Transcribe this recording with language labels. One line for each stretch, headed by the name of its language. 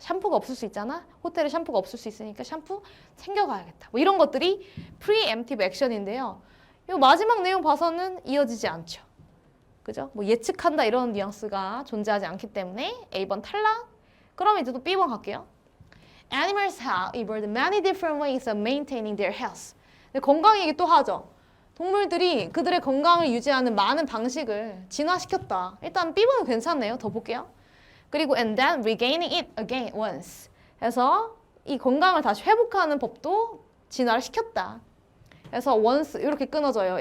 Korean: 샴푸가 없을 수 있잖아. 호텔에 샴푸가 없을 수 있으니까 샴푸 챙겨가야겠다. 뭐 이런 것들이 preemptive action인데요. 이 마지막 내용 봐서는 이어지지 않죠. 그죠? 뭐 예측한다 이런 뉘앙스가 존재하지 않기 때문에 A번 탈락. 그럼 이제 또 B번 갈게요.
English: Animals have evolved many different ways of maintaining their health.
Korean: 근데 건강 얘기 또 하죠. 동물들이 그들의 건강을 유지하는 많은 방식을 진화시켰다. 일단 B번은 괜찮네요. 더 볼게요. 그리고
English: and then regaining it again once.
Korean: 해서 이 건강을 다시 회복하는 법도 진화를 시켰다. 그래서 once 이렇게 끊어져요.